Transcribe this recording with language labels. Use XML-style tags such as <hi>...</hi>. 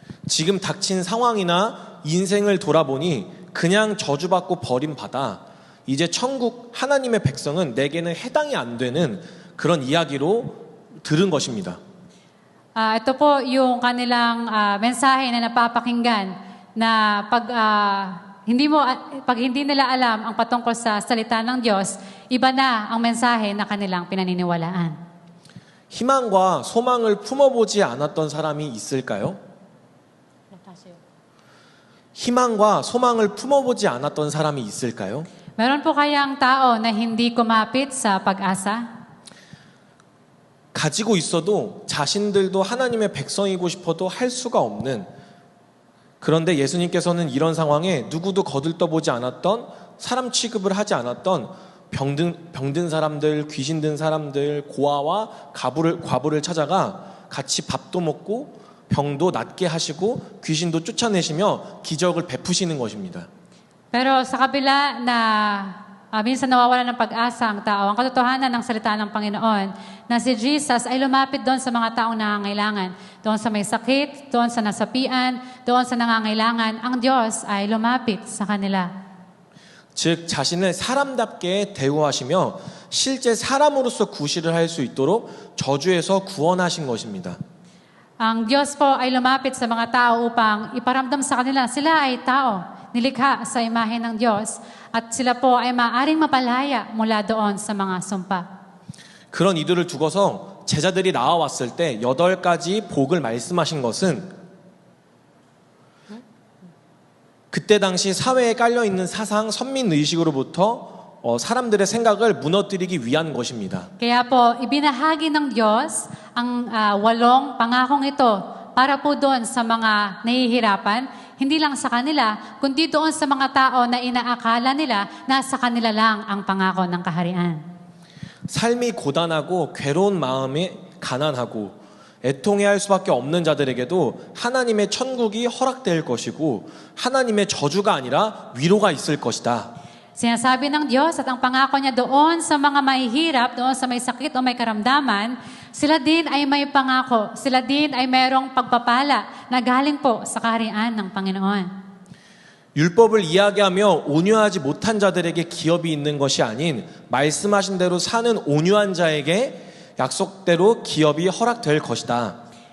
<ko>지금 닥친 상황이나 인생을 돌아보니 그냥 저주받고 버림받아 이제 천국 하나님의 백성은 내게는 해당이 안 되는 그런 이야기로 들은 것입니다.</ko> <tl>Ito po yung kanilang mensahe na napapakinggan na pag hindi nila alam ang patungkol sa salita ng Diyos, iba na ang mensahe na kanilang pinaniniwalaan.</tl> <ko>희망과 소망을 품어보지 않았던 사람이 있을까요? 희망과 소망을 품어보지 않았던 사람이 있을까요?</ko> <tl>Meron po kayang tao na hindi kumapit sa pag-asa?</tl> <ko>가지고 있어도 자신들도 하나님의 백성이고 싶어도 할 수가 없는 그런데 예수님께서는 이런 상황에 누구도 거들떠보지 않았던 사람 취급을 하지 않았던 병든 사람들, 귀신 든 사람들, 고아와 과부를 찾아가 같이 밥도 먹고 병도 낫게 하시고 귀신도 쫓아내시며 기적을 베푸시는 것입니다.</ko> <tl>Pero sa kabila na Minsan nawawala ng pag-asa ang tao. Ang katotohanan ng salita ng Panginoon na si Jesus ay lumapit doon sa mga taong nangangailangan. Doon sa may sakit, doon sa nasapian, doon sa nangangailangan. Ang Diyos ay lumapit sa kanila.</tl> <ko>즉 자신을 사람답게 대우하시며 실제 사람으로서 구실을 할 수 있도록 저주에서 구원하신 것입니다.</ko> <tl>Ang Diyos po ay lumapit sa mga tao upang iparamdam sa kanila sila ay tao, nilikha sa imahe ng Diyos at sila po ay maaaring mapalaya mula doon sa mga sumpa.</tl> <ko>그런 이들을 두고서 제자들이 나와왔을 때 8가지 복을 말씀하신 것은 그때 당시 사회에 깔려있는 사상, 선민의식으로부터 사람들의 생각을 무너뜨리기 위한 것입니다.</ko> <tl>Kaya po, ibinahagi ng Diyos ang 8 pangakong ito para po doon sa mga nahihirapan, hindi lang sa kanila, kundi doon sa mga tao na inaakala nila na sa kanila lang ang pangako ng kaharian.</tl> <ko>삶이 고단하고 괴로운 마음이 가난하고 애통해할 수밖에 없는 자들에게도 하나님의 천국이 허락될 것이고 하나님의 저주가 아니라 위로가 있을 것이다.</ko> <tl>Sinasabi ng Diyos at ang pangako niya doon sa mga mahihirap, doon sa may sakit o may karamdaman, sila din ay may pangako, sila din ay mayroong pagpapala na galing po sa kaharian ng Panginoon.</tl> <ko>율법을 이야기하며 온유하지 못한 자들에게 기업이 있는 것이 아닌 말씀하신 대로 사는 온유한 자에게 약속대로 기업이 허락될 것이다.</ko>